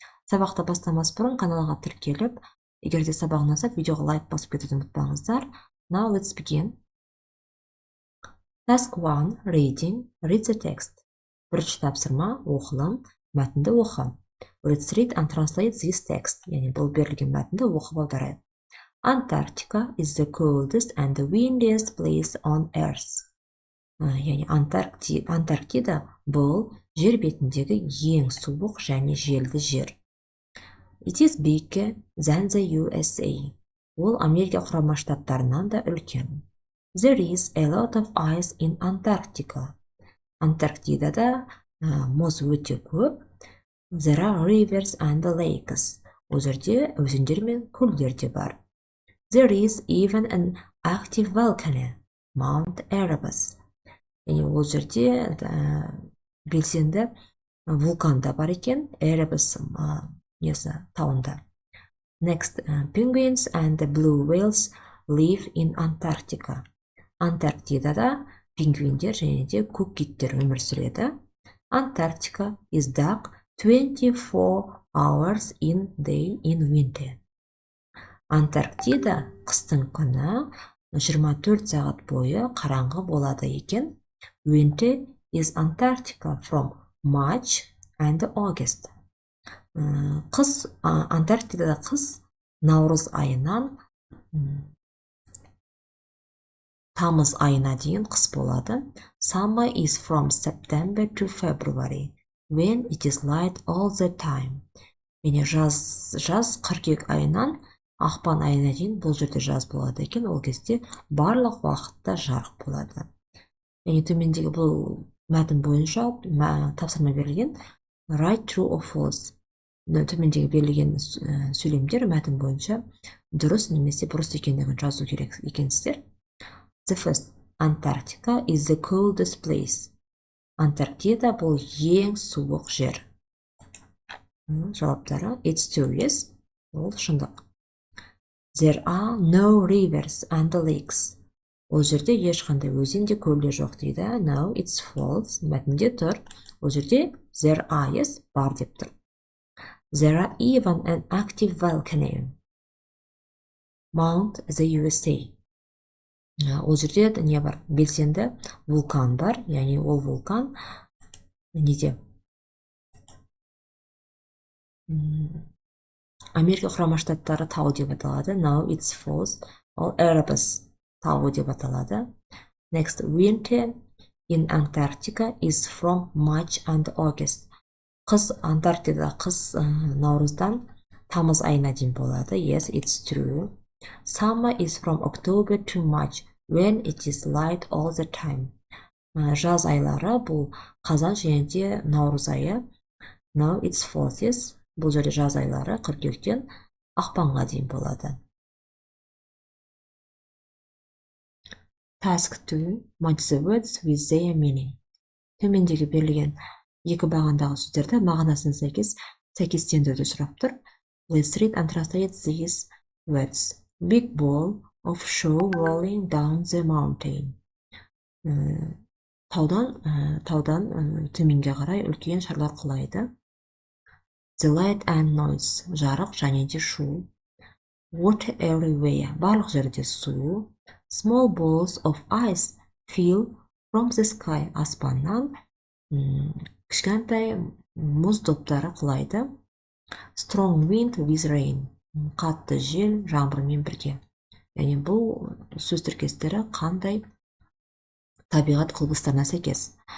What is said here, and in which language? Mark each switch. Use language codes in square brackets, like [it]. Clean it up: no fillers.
[kk] Сабақты бастамас бұрын каналға тіркеліп, егер де сабақ ұнаса, видеоға лайк басып кетуді ұмытпаңыздар. [en] Now let's begin. Task 1. Reading. Read the text. [kk] Бірінші тапсырма оқылым, мәтінді оқы. [en] Let's read and translate this text. [kk] Яғни бұл берілген мәтінді оқып аударайық. [en] Antarctica is the coldest and the windiest place on Earth. [kk] Яғни Антарктида бұл жер бетіндегі ең суық және желді жер. [en] It is bigger than the USA. [kk] Ол Америка құрама штаттарынан да үлкен. [en] There is a lot of ice in Antarctica. [kk] Антарктидада мұз өте көп. [en] There are rivers and lakes. [kk] Ол жерде өзендер мен көлдер де бар. [en] There is even an active volcano, Mount Erebus. [kk] Яғни ол жерде белсенді вулкан да бар екен, Erebus тауында. [en] Next, penguins and blue whales live in Antarctica. [kk] Антарктидада пингвиндер және де көк киттер өмір сүреді. [en] Antarctica is dark 24 hours in day in winter. [kk] Антарктида қыстың күні 24 сағат бойы қараңғы болады екен. [en] Winter is Antarctica from March and August. [kk] Антарктидада қыс наурыз айынан тамыз айына дейін қыс болады. [en] Summer is from September to February, when it is light all the time. [kk] Яғни жаз қыркүйек айынан ақпан айына дейін бұл жерде жаз болады екен, ол кезде барлық уақытта жарық болады. Яғни төмендегі бұл мәтін бойынша тапсырма берілген [en] write true or false. [kk] Төмендегі берілген сөйлемдер мәтін бойынша дұрыс немесе бұрыс екендігін жазу керек екенсіздер. [en] The first, Antarctica is the coldest place. [kk] Антарктида бұл ең суық жер. Жауаптары, [en] it's true, [kk] ол шындық. [en] There are no rivers and lakes. [kk] Ол жерде ешқандай өзен де көл де жоқ дейді. [en] No, it's false. [kk] Мәтінде тұр. Ол жерде [en] there are, [kk] бар деп тұр. [en] There are even an active volcano, Mount the USA. [kk] Ол жерде не бар? Белсенді вулкан бар, яғни ол вулкан неде? Америка құрама штаттары тау деп аталады. [en] No, it's false. [kk] Ол Erebus тауы деп аталады. [en] Next, winter in Antarctica is from March and August. [kk] Қыс Антарктидада қыс наурыздан тамыз айына дейін болады. [en] Yes, it's true. Summer is from October to March, when it is light all the time. [kk] Жаз айлары бұл қазан және де наурыз айы. [en] No, it's false. [kk] Бұл жерде жаз айлары қыркүйектен ақпанға дейін болады. [en] Task 2. Match the words with their meaning. [kk] Төмендегі берілген екі бағандағы сөздерді мағынасына сәйкестендіруді сұрап тұр. [en] Let's read and translate these words. Big ball of snow rolling down the mountain. [kk] Таудан төменге қарай үлкен шарлар құлайды. [en] The light and noise. [kk] Жарық және де шу. [en] Water everywhere. [kk] Барлық жерде су. [en] Small balls of ice fell from the sky. [kk] Аспаннан кішкентай мұз доптары құлайды. [en] Strong wind with rain. [kk] Қатты жел жаңбырмен бірге. Яғни бұл сөз тіркестері қандай табиғат құбылыстарына сәйкес.